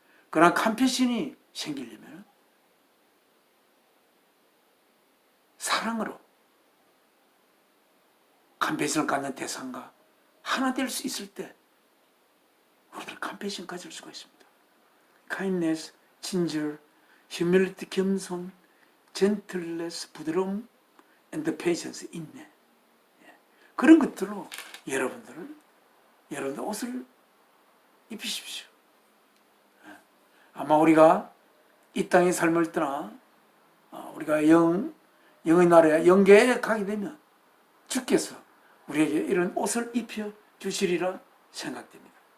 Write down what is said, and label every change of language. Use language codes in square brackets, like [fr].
[ko] 그러나 컴패션이 생기려면 사랑으로 컴패션을 갖는 대상과 하나 될 수 있을 때 우리들 컴패션 가질 수가 있습니다. [en] kindness, 진절, humility, 겸손, gentleness, 부드러움, and patience, 인내. [ko] 그런 것들로 여러분들 옷을 입히십시오. 아마 우리가 이 땅의 삶을 떠나 우리가 영의 나라에 영계에 가게 되면 주께서 우리에게 이런 옷을 입혀 주시리라 생각됩니다.